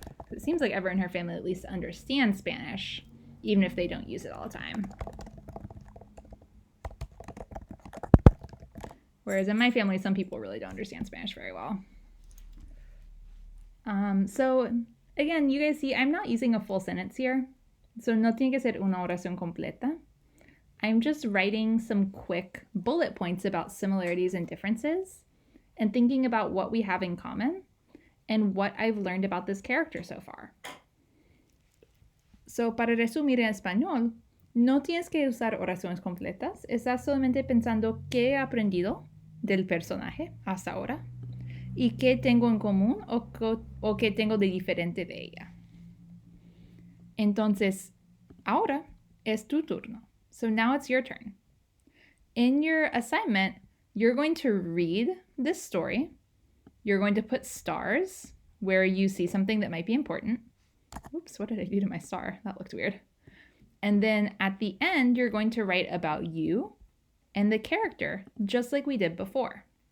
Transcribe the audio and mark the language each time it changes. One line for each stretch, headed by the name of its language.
English: It seems like everyone in her family at least understands Spanish, even if they don't use it all the time. Whereas in my family, some people really don't understand Spanish very well. So again, you guys see, I'm not using a full sentence here.
Spanish: So no tiene que ser una oración completa.
English: I'm just writing some quick bullet points about similarities and differences and thinking about what we have in common and what I've learned about this character so far.
Spanish: So para resumir en español, no tienes que usar oraciones completas. Estás solamente pensando qué he aprendido del personaje hasta ahora y qué tengo en común o qué tengo de diferente de ella. Entonces, ahora es tu turno.
English: So now it's your turn. In your assignment, you're going to read this story. You're going to put stars where you see something that might be important. Oops, what did I do to my star? That looked weird. And then at the end, you're going to write about you and the character, just like we did before.